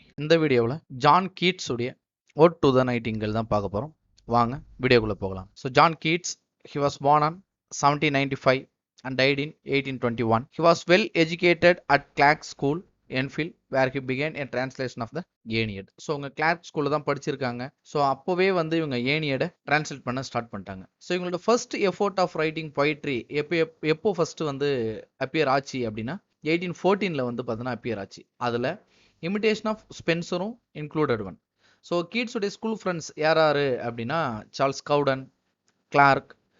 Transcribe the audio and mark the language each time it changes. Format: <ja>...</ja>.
<ta>இந்த வீடியோவில் John Keats உடைய ஓட் டு த நைட்டிங்கேல் தான் பார்க்க போகிறோம். வாங்க வீடியோக்குள்ளே போகலாம்.</ta> <en>So John Keats, he was born on 1795 and died in 1821. He was well educated at Clark School, Enfield, where he began a translation of the Aeneid.</en> <ta>So உங்க Clark ஸ்கூலில் தான் படிச்சிருக்காங்க. ஸோ அப்போவே வந்து இவங்க ஏனியடை டிரான்ஸ்லேட் பண்ண ஸ்டார்ட் பண்ணிட்டாங்க. So இவங்களோட first effort of writing poetry எப்போ ஃபர்ஸ்ட் வந்து அப்பியர் ஆச்சு அப்படின்னா 1814 வந்து பார்த்தீங்கன்னா அப்பியர் ஆச்சு. அதில் imitation of ஸ்பென்சரும் included one. So கீட்ஸுடைய school friends யார் அப்படின்னா சார்ல்ஸ் கவுடன், கிளார்க்.</ta>